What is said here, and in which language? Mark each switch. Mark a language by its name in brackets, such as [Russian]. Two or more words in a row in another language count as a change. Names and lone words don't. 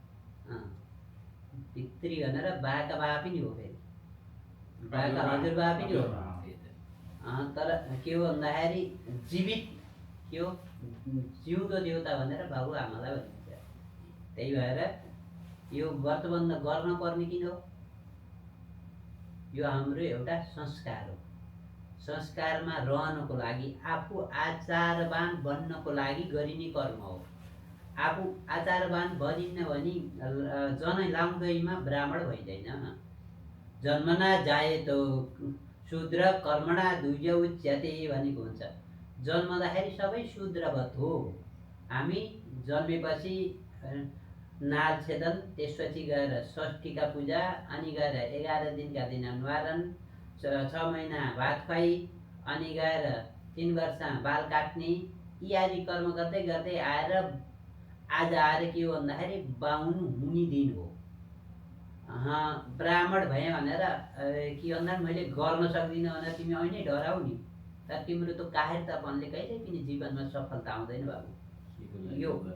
[Nepali] पितृ भनेर बाका बा पनि हो फेरि बाका हजुरबा पनि हो तर के हो भन्दाखेरि जीवित के हो जिउँदो देउता भनेर बाबु आमालाई भनिन्छ त्यही भएर यो व्रतबन्ध गर्न पर्ने किन हो यो हाम्रो एउटा संस्कार हो संस्कारमा रहनको लागि आफू आचारवान बन्नको लागि गरिने कर्म हो आफू आचारवान बनिन्न भने जनै लाउँदैमा ब्राह्मण भइँदैन [Sanskrit] जन्मना जायतो शूद्र कर्मणा द्विज उच्यते [Nepali] भनेको हुन्छ जन्मदाखेरि सबै शूद्रवत हो हामी जन्मेपछि नाल छेदन त्यसपछि गएर षष्ठीका पूजा अनि गएर 11 दिनका दिन निवारण 6 महिना भात खुवाई अनि गएर 3 वर्ष बाल काट्ने यी आदि कर्म गर्दै गर्दै आएर आज आएर के हो भन्दाखेरि बाहुन हुने दिन हो ब्राह्मण भएँ भनेर के भन्दा मैले गर्न सक्दिनँ भनेर तिमी अहिले डराउ नि तर तिम्रो त काहिरतापनले कहिल्यै पनि जीवनमा सफलता आउँदैन बाबु यो